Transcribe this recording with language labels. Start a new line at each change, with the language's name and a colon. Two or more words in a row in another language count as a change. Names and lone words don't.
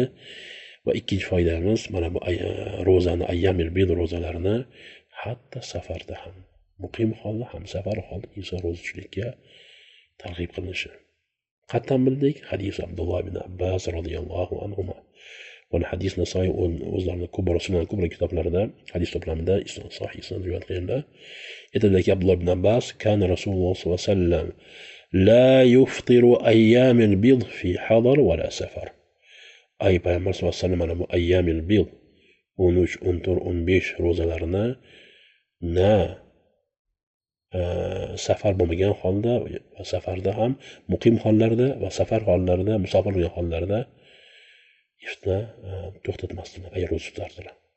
Uzbek: Va ikkinchi foydamiz mana bu ro'zani
Arabic: أيام البيض
Uzbek: ro'zalarini hatto safarda ham, muqim holda ham, safar holda inson ro'za tutishlikka targ'ib qilinishi. Qattan bildik hadis Abdulloh ibn Abbas
Arabic: رضي الله عنه.
Uzbek: Buni hadis Nasoiy o'zlarining kubra sunan kubra kitoblarida hadis to'plamida sahih sanad rivoyat qilganlar.
Arabic: Aytadiki Abdulloh ibn Abbas كان رسول الله صلى الله عليه وسلم لا يفطر أيام البيض في حضر ولا سفر.
Uzbek: Ay payg'ambar
Arabic: صلى الله عليه وسلم
Uzbek: mana bu
Arabic: أيام البيض
Uzbek: 13, 14, 15 ro'zalarini na safar bo'lmagan holda va safarda ham, muqim hollarda va safar hollarida, musofir bo'lgan hollarda iftni to'xtatmasdilar, ayol ro'za tutardilar.